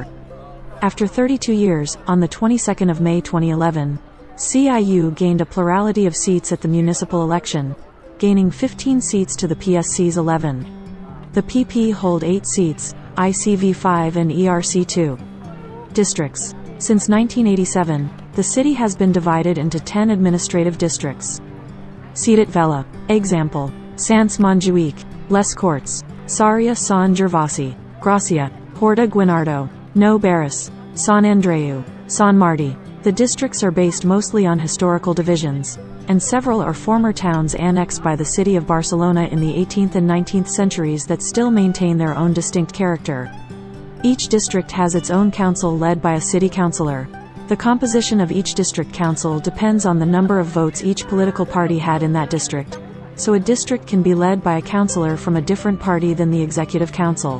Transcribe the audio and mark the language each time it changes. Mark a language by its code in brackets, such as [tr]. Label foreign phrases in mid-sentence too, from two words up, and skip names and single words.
[en] After 32 years, on the 22nd of May 2011, CIU gained a plurality of seats at the municipal election, gaining 15 seats to the PSC's 11. The PP hold 8 seats, ICV 5 and ERC 2. Districts. Since 1987, the city has been divided into 10 administrative districts. Ciutat Vella. Example: Sants Montjuïc, Les Corts, Sarrià Sant Gervasi, Gràcia, Horta Guinardó, Nou Barris, Sant Andreu, Sant Martí. The districts are based mostly on historical divisions, and several are former towns annexed by the city of Barcelona in the 18th and 19th centuries that still maintain their own distinct character. Each district has its own council led by a city councillor. The composition of each district council depends on the number of votes each political party had in that district, so a district can be led by a councillor from a different party than the executive council.